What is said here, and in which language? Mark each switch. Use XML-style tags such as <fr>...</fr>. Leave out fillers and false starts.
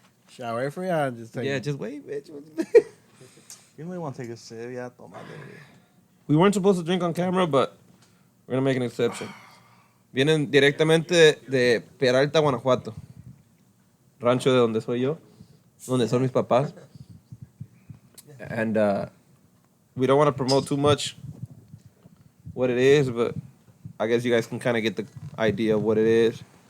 <en>Should I wait for you? Or just take Yeah, it? just wait, bitch. You may want to take a sip. Yeah,</en> <es>toma.</es> <en>We weren't supposed to drink on camera, but we're gonna make an exception.</en> <es>Vienen directamente de Peralta, Guanajuato. Rancho de donde soy yo, donde son mis papás.</es> <en>And we don't want to promote too much what it is, but I guess you guys can kind of get the idea of what it is.</en>